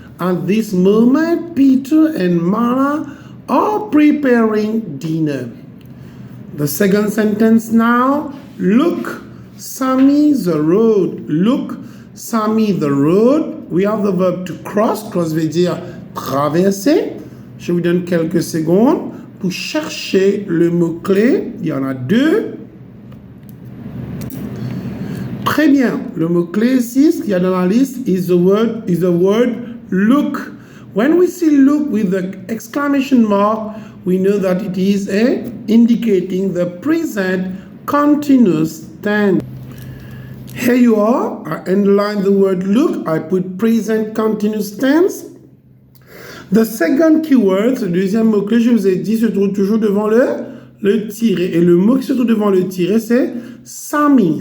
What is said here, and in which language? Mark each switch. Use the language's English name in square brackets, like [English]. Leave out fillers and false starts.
[English] At this moment, Peter and Mara are preparing dinner. The second sentence now, look, Sammy the road. Look, Sammy the road. We have the verb to cross. [French] Cross veut dire traverser. Je vous donne quelques secondes pour chercher le mot-clé. Il y en a deux. Très bien. Le mot-clé ici, ce qu'il y a dans la liste, [English] is the word look. When we see look with the exclamation mark, we know that it is indicating the present continuous tense. Here you are. I underline the word look. I put present continuous tense. The second keyword, [French] le deuxième mot-clé, je vous ai dit, se trouve toujours devant le tiret. Et le mot qui se trouve devant le tiret, c'est Sammy.